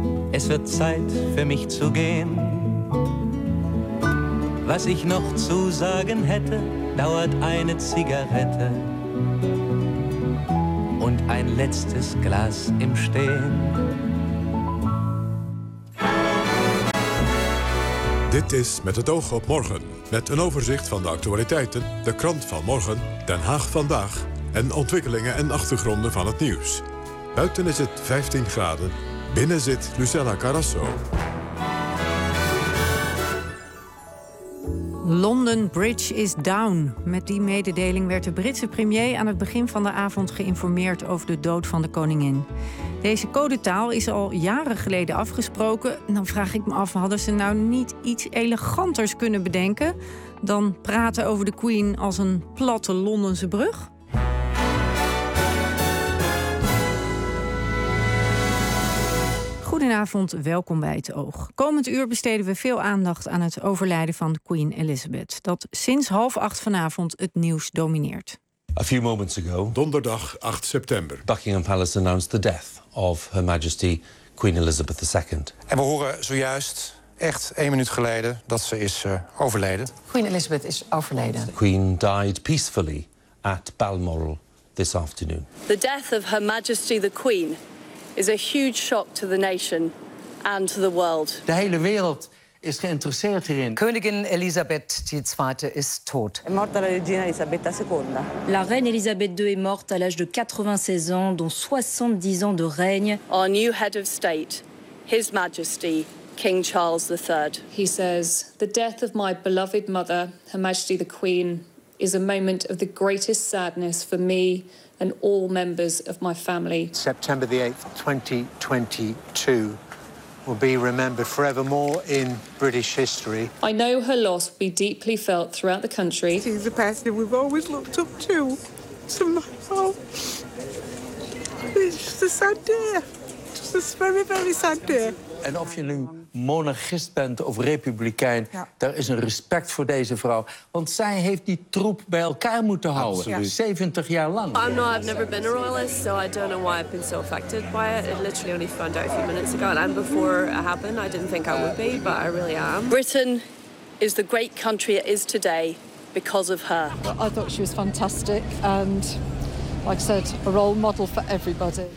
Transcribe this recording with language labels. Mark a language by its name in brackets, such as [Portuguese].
[German] Es wird Zeit für mich zu gehen. Was ich noch zu sagen hätte, dauert eine Zigarette und ein letztes Glas im Stehen. [Dutch] Dit is Met het oog op morgen, met een overzicht van de actualiteiten, de krant van morgen, Den Haag vandaag en ontwikkelingen en achtergronden van het nieuws. Buiten is het 15 graden, binnen zit Lucella Carasso. [English] London Bridge is down. [Dutch] Met die mededeling werd de Britse premier aan het begin van de avond geïnformeerd over de dood van de koningin. Deze codetaal is al jaren geleden afgesproken. Dan vraag ik me af, hadden ze nou niet iets eleganters kunnen bedenken dan praten over de Queen als een platte Londense brug? Goedenavond, welkom bij Het Oog. Komend uur besteden we veel aandacht aan het overlijden van Queen Elizabeth, dat sinds 7:30 vanavond het nieuws domineert. [English] A few moments ago, [Dutch] donderdag 8 september, [English] Buckingham Palace announced the death of Her Majesty Queen Elizabeth II. [Dutch] En we horen zojuist, echt één minuut geleden, dat ze is overleden. Queen Elizabeth is overleden. [English] The Queen died peacefully at Balmoral this afternoon. The death of Her Majesty the Queen is a huge shock to the nation and to the world. [Dutch] De hele wereld is geïnteresseerd hierin. Koningin Elisabeth II is dood. [Italian] È morta la regina Elisabetta II. [French] La reine Elisabeth II est morte à l'âge de 96 ans, dont 70 ans de règne. [English] Our new head of state, His Majesty King Charles III. He says, "The death of my beloved mother, Her Majesty the Queen, is a moment of the greatest sadness for me and all members of my family." September the 8th, 2022, will be remembered forevermore in British history. I know her loss will be deeply felt throughout the country. She's a person we've always looked up to. So my fault. It's just a sad day. Just a very, very sad day. [Dutch] En of je nu monarchist bent of republikein, daar is een respect voor deze vrouw. Want zij heeft die troep bij elkaar moeten houden. Absoluut. 70 jaar lang. [English] I'm not, I've never been a royalist, so I don't know why I've been so affected by it. It literally only found out a few minutes ago. And before it happened, I didn't think I would be, but I really am. Britain is the great country it is today because of her. I thought she was fantastic and, like I said, a role model for everybody.